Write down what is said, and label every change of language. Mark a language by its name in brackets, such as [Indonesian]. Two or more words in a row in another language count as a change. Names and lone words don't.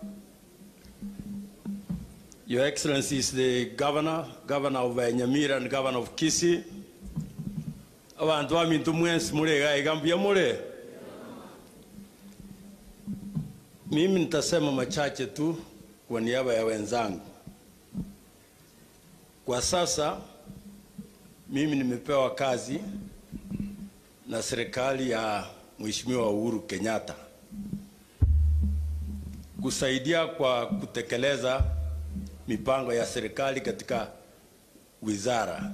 [English] Your Excellency is the Governor of Nyamira and Governor of Kisii. [Gusii] Abantu wa mintu mwensi murega igambia mure. [Swahili] Mimi nitasema machache tu kwa niaba ya wenzangu. Kwa sasa mimi nimepewa kazi na serikali ya Mheshimiwa Uhuru Kenyatta kusaidia kwa kutekeleza mipango ya serikali katika wizara.